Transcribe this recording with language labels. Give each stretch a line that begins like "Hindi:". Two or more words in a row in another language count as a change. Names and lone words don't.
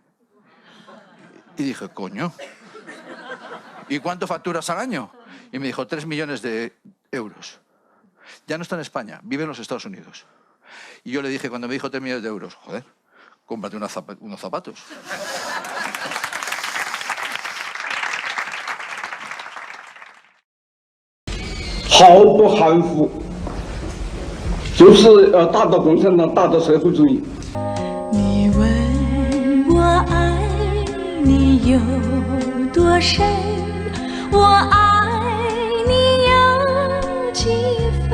Spanish: Y dije, coño, ¿y cuánto facturas al año? Y me dijo, 3 millones de euros. Ya no está en España, vive en los Estados Unidos. Y yo le dije, cuando me dijo 3 millones de euros, joder, cómprate unos zapatos.
Chinese: 毫不含糊，就是大的共产党，大的社会主义。你问我爱你有多深，我爱你有几分？